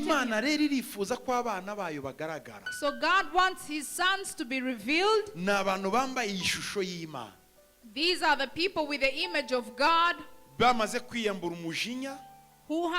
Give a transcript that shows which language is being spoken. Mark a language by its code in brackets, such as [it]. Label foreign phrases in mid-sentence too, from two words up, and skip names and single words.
[rw] Imana [en] him. [rw] rero irifuza ko abana bayo bagaragara. [en] So God wants his sons to be revealed. [rw] Ni abantu bambaye iyi shusho y'Imana. [en] These are the people with the image of God [rw] Bamaze kwiyambura umujinya, [en] who